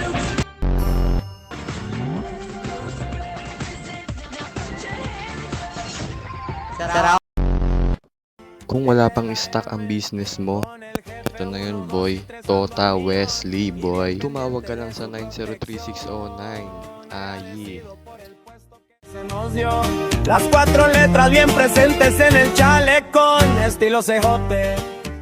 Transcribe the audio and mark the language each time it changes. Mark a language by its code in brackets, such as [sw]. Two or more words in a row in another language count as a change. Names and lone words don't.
[tl] Kung wala pang stock ang business mo, ito na yun boy. Tota Wesley boy. Tumawag ka lang sa 903-609. Aye. [es] Se nos dio las 4 letras bien presentes en el chaleco, estilo CJ.